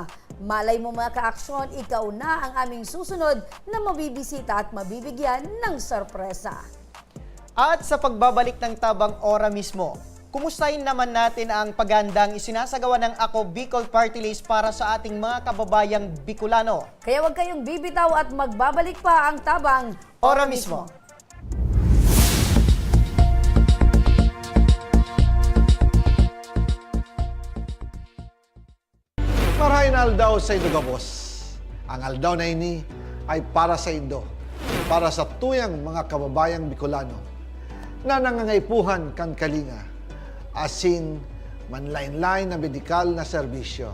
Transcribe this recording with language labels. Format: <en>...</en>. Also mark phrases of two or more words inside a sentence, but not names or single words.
<tl>Malay mo mga ka-aksyon, ikaw na ang aming susunod na mabibisita at mabibigyan ng sorpresa. At sa pagbabalik ng Tabang Ora mismo, kumustahin naman natin ang pagandang isinasagawa ng Ako Bicol Party List para sa ating mga kababayang Bicolano. Kaya huwag kayong bibitaw at magbabalik pa ang Tabang Ora mismo.</tl> <bik>Marahin aldaw sa Indogabos. Ang aldaw na ini ay para sa Indo, para sa tuyang mga kababayang Bicolano na nangangaipuhan kan kalinga, asin manlain-lain na medikal na serbisyo.</bik>